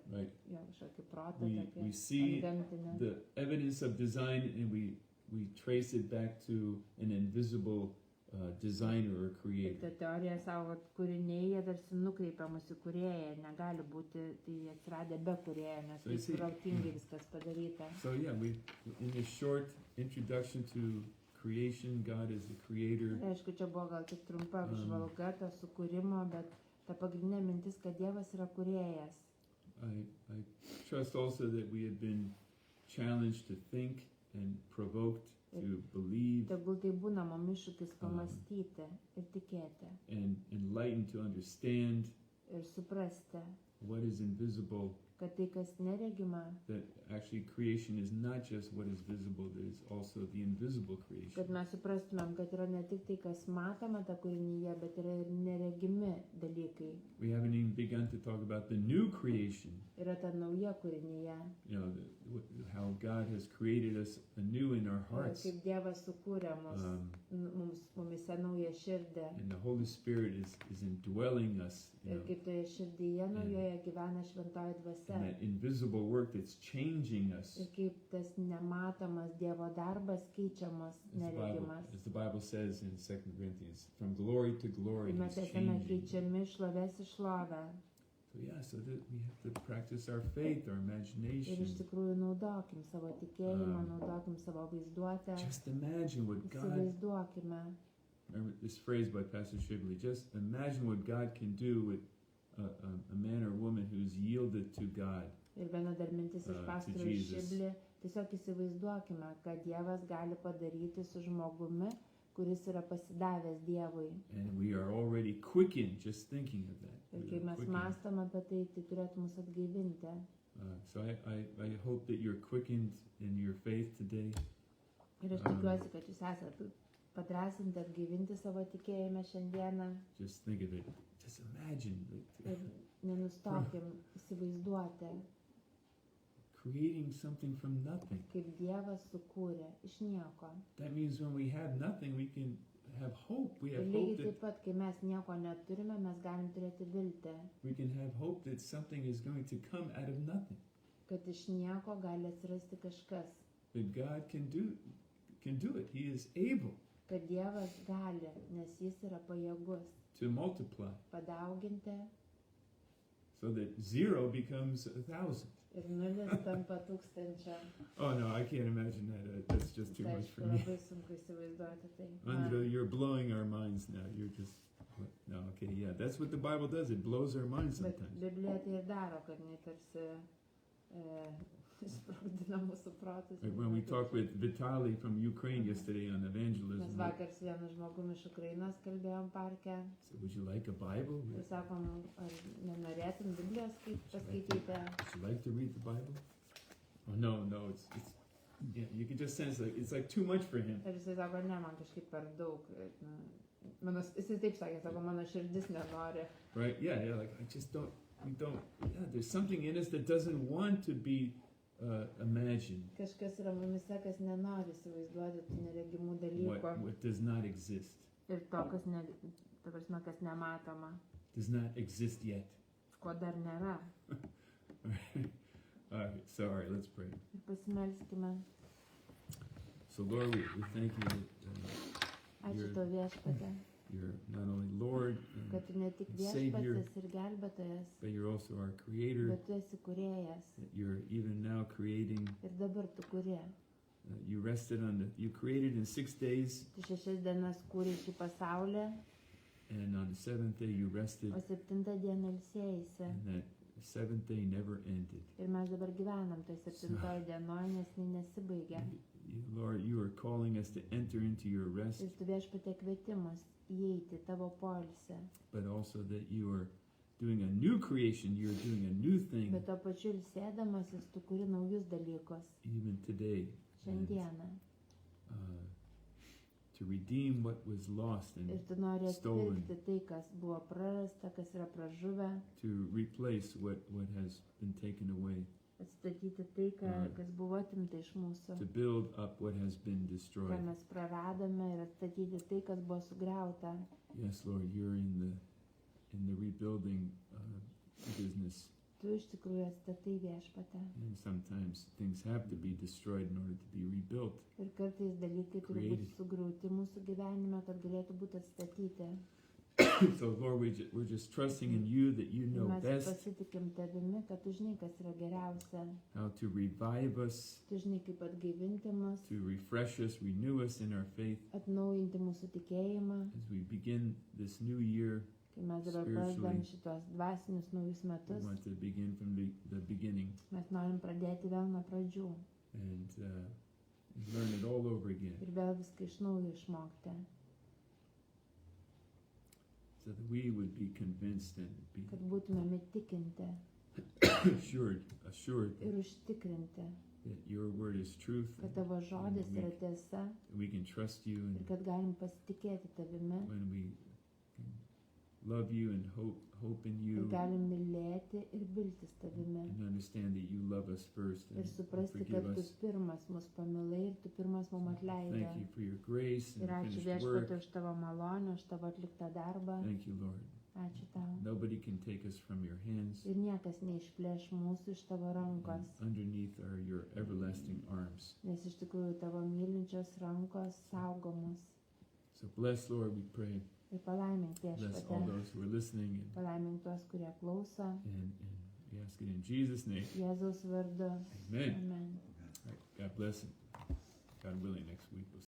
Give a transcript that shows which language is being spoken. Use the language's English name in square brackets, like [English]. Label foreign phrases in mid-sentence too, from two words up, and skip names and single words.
[English] Right. [Lithuanian] jo kažkokį protą, [English] We see [Lithuanian] antgamtinę. [English] the evidence of design and we trace it back to an invisible designer or [Lithuanian] Ir [English] creator. [Lithuanian] ta teorija savo, kad kūriniai jie tarsi nukreipia mus į kūrėją, negali būti tai atsiradę be kūrėjo, nes [English] So you [Lithuanian] taip [English] see- [Lithuanian] protingai viskas padaryta. [English] So yeah, in this short introduction to creation, God is the creator. [Lithuanian] Ir aišku, čia buvo gal tik trumpa apžvalga to sukūrimo, bet ta pagrindinė mintis, kad Dievas yra kūrėjas. [English] I trust also that we have been challenged to think and provoked to believe [Lithuanian] Tegul tai būna mum iššūkis pamastyti ir tikėti [English] and enlightened to understand [Lithuanian] ir suprasti, [English] what is invisible, [Lithuanian] kad tai, kas neregima, [English] that actually creation is not just what is visible, there is also the invisible [Lithuanian] kad [English] creation. [Lithuanian] mes suprastumėm, kad yra ne tik tai, kas matoma ta kūrinyje, bet yra ir neregimi dalykai. [English] We haven't even begun to talk about the new creation, [Lithuanian] Yra ta nauja kūrinyje. [English] you know, how God has created us anew in our [Lithuanian] Ir [English] hearts. [Lithuanian] kaip Dievas sukūrė mumise naują širdį. [English] And the Holy Spirit is indwelling us, you [Lithuanian] Ir [English] know, [Lithuanian] kaip toje širdyje naujoje gyvena šventoji dvasia. [English] and that invisible work that's changing us. [Lithuanian] Ir kaip tas nematomas Dievo darbas keičiamas, neregimas. [English] As the Bible says in 2 Corinthians, from glory to glory, [Lithuanian] Ir mes [English] He's [Lithuanian] esame [English] changing. [Lithuanian] keičiami iš šlovės į šlovę. [English] So yeah, so that we have to practice our faith, our [Lithuanian] Ir iš [English] imagination. [Lithuanian] tikrųjų naudokim savo tikėjimą, naudokim savo vaizduotę. [English] Just imagine what God, [Lithuanian] Įsivaizduokime. [English] remember this phrase by Pastor Shibley, just imagine what God can do with a man or woman who's yielded to God. [Lithuanian] Ir viena dar mintis iš [English] To [Lithuanian] pastoriaus [English] Jesus. [Lithuanian] Šiblį. Tiesiog įsivaizduokime, kad Dievas gali padaryti su žmogumi, kuris yra pasidavęs Dievui. [English] And we are already quickened just thinking of that. [Lithuanian] Ir [English] We [Lithuanian] kai [English] are [Lithuanian] mes [English] quickened. [Lithuanian] mąstam apie tai, tai turėtų mus atgaivinti. [English] So I hope that you're quickened in your faith today. [Lithuanian] Ir aš tikiuosi, kad jūs esate padrasinti, atgaivinti savo tikėjimą šiandieną. [English] Just think of it. Just imagine [Lithuanian] Ir nenustokim įsivaizduoti, [English] creating something from nothing. [Lithuanian] kaip Dievas sukūrė iš nieko. [English] That means when we have nothing, we can have hope. We [Lithuanian] Ir [English] have [Lithuanian] lygiai [English] hope that [Lithuanian] taip pat, kai mes nieko neturime, mes galim turėti viltį, [English] we can have hope that something is going to come out of nothing. [Lithuanian] kad iš nieko gali atsirasti kažkas. [English] That God can do it. He is able [Lithuanian] Kad Dievas gali, nes Jis yra pajėgus [English] to multiply [Lithuanian] padauginti [English] so that 0 becomes 1,000. [Lithuanian] ir nulis tampa tūkstančio. [English] Oh no, I can't imagine that. That's just too [Lithuanian] Tai [English] much [Lithuanian] aišku, [English] for me. [Lithuanian] labai sunku įsivaizduoti tai. [English] Andra, you're blowing our minds now. You're just no. Okay, yeah, that's what the Bible does. It blows our minds [Lithuanian] Bet [English] sometimes. [Lithuanian] Biblija tai ir daro, kad jinai tarsi sprogdina mūsų protus. [English] Like when we talked with Vitaly from Ukraine yesterday on [Lithuanian] Mes [English] evangelism, [Lithuanian] vakar su vienu žmogumi iš Ukrainos kalbėjom parke [English] so would you like a Bible? [Lithuanian] ir sakom, ar nenorėtum Biblijos paskaityti. [English] Would you like to read the Bible? Oh no, it's yeah. You can just sense like it's like too much for him. [Lithuanian] Ir jisai sako, ne, man kažkaip per daug. Jisai taip sakė, sako, mano širdis nenori. [English] Right? Yeah. Like I just don't. We don't. Yeah. There's something in us that doesn't want to be imagined. [Lithuanian] Kažkas yra mumise, kas nenori įsivaizduoti tų neregimų dalykų. [English] What does not exist. [Lithuanian] Ir to, kas, ta prasme, kas nematoma, [English] Does not exist yet. [Lithuanian] ko dar nėra. [English] All right. So all right. Let's pray. [Lithuanian] Ir pasimelskime. [English] So Lord, we thank you that [Lithuanian] Ačiū [English] You're- [Lithuanian] tau viešpatė, [English] you're not only Lord, [Lithuanian] kad tu ne tik [English] Savior, [Lithuanian] viešpats ir gelbėtojas, [English] but you're also our Creator, [Lithuanian] bet tu esi kūrėjas [English] that you're even now creating. [Lithuanian] ir dabar tu kūrė. [English] You rested you created in 6 days, [Lithuanian] Tu 6 dienas kūrė šį pasaulį, [English] and on the 7th day you rested, [Lithuanian] o 7 dieną ilsėjaisi. [English] and that 7th day never ended. [Lithuanian] Ir mes dabar gyvenam toj 7 dienoje, nes jinai nesibaigia. [English] Lord, you are calling us to enter into your rest, [Lithuanian] Ir tu viešpatie kvietimus įeiti tavo poilsį. [English] but also that you are doing a new creation, you're doing a new thing [Lithuanian] Bet tuo pačiu ilsėdamasis tu kuri naujus dalykus [English] even today. And, [Lithuanian] šiandieną. [English] to redeem what was lost [Lithuanian] Ir [English] and [Lithuanian] tu nori [English] stolen. [Lithuanian] atpirkti tai, kas buvo prarasta, kas yra pražuvę, [English] to replace what has been taken away, [Lithuanian] atstatyti tai, kas buvo atimta iš mūsų, [English] to build up what has been [Lithuanian] ką [English] destroyed. [Lithuanian] mes praradome ir atstatyti tai, kas buvo sugriauta. [English] Yes, Lord, you're in the rebuilding business, [Lithuanian] Tu iš tikrųjų atstatai viešpatę. [English] and sometimes things have to be destroyed in order to be rebuilt. [Lithuanian] Ir kartais dalykai turi būti [English] Created. [Lithuanian] sugriauti mūsų gyvenime, kad galėtų būti atstatyti. [English] So, Lord, we're just trusting in you that you [Lithuanian] Ir [English] know [Lithuanian] mes [English] best [Lithuanian] pasitikim tavimi, kad tu žinai, kas yra geriausia. [English] how to revive us, [Lithuanian] Tu žinai, kaip atgaivinti mus, [English] to refresh us, renew us in our faith [Lithuanian] atnaujinti mūsų tikėjimą. [English] as we begin this new year. [Lithuanian] Kai mes dabar pradedam šitos dvasinius naujus [English] We [Lithuanian] metus, [English] want to begin from the beginning [Lithuanian] mes norim pradėti vėl nuo pradžių [English] and learn it all over again, [Lithuanian] ir vėl viską iš naujo išmokti, [English] so that we would be convinced and [Lithuanian] kad būtumėm įtikinti [English] be assured [Lithuanian] ir užtikrinti, [English] that your word is truth, [Lithuanian] kad tavo žodis yra tiesa [English] and we can trust you, [Lithuanian] ir [English] and [Lithuanian] kad galim pasitikėti tavimi [English] when we can love you and hope in [Lithuanian] ir [English] you, [Lithuanian] galim mylėti ir viltis tavimi [English] and understand that you love us first [Lithuanian] ir [English] and [Lithuanian] suprasti, [English] forgive [Lithuanian] kad tu [English] us. [Lithuanian] pirmas mus pamilai ir tu pirmas mum atleidai. [English] Thank you for your grace and [Lithuanian] Ir ačiū [English] finished work. [Lithuanian] viešpatie už tavo malonę, už tavo atliktą darbą. [English] Thank you, Lord. [Lithuanian] Ačiū tau. [English] Nobody can take us from your hands. [Lithuanian] Ir niekas neišplėš mūsų iš tavo rankos, [English] And underneath are your everlasting arms. [Lithuanian] nes iš tikrųjų tavo mylinčios rankos saugo mus. [English] So bless, Lord, we pray. [Lithuanian] Ir palaimink [English] Bless all [Lithuanian] viešpatie, [English] those who are listening, [Lithuanian] palaimink tuos, kurie klauso, [English] and we ask it in Jesus' name. [Lithuanian] Jėzaus vardu. [English] Amen. [Lithuanian] Amen. [English] All right, God bless, and God willing, next week we'll